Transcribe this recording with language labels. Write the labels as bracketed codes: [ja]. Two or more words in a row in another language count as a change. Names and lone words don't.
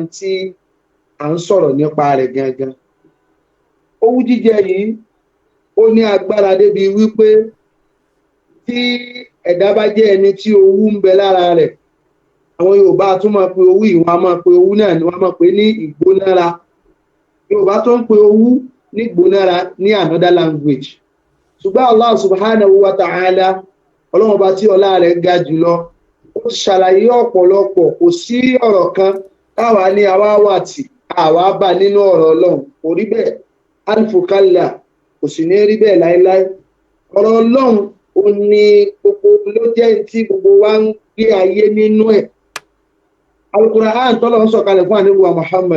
[yo] tí à ń sọ̀rọ̀ nípa rẹ̀ gangan owú jíjẹ yìí ó ní agbára débi wípé tí ẹ̀dá bá jẹ́ ẹni tí owú ń bẹ lára rẹ̀ àwọn Yorùbá tún máa pe owú yìí wọ́n á máa pe owú náà ni wọ́n á máa pe ní ìgbónára Yorùbá tó ń pe owú ní ìgbónára ní [en] another language [yo] ṣùgbọ́n [ar] الله سبحانه وتعالى [yo] ọlọ́run ọba tí ọlá rẹ̀ ga jùlọ ó ṣàlàyé ọ̀pọ̀lọpọ̀ kò sí ọ̀rọ̀ kan táwa ní àwa wà tí àwa bá nínú ọ̀rọ̀ ọlọ́run kò rí bẹ́ẹ̀ alifokalla kò sì ní rí bẹ́ẹ̀ láéláé ọ̀rọ̀ ọlọ́run ó ní gbogbo ló jẹ́ tí gbogbo wa ń gbé ayé nínú ẹ̀ Al-Qur'an tọ́lọ̀ ń sọ̀kalẹ̀ fún àníbù wa Muhammad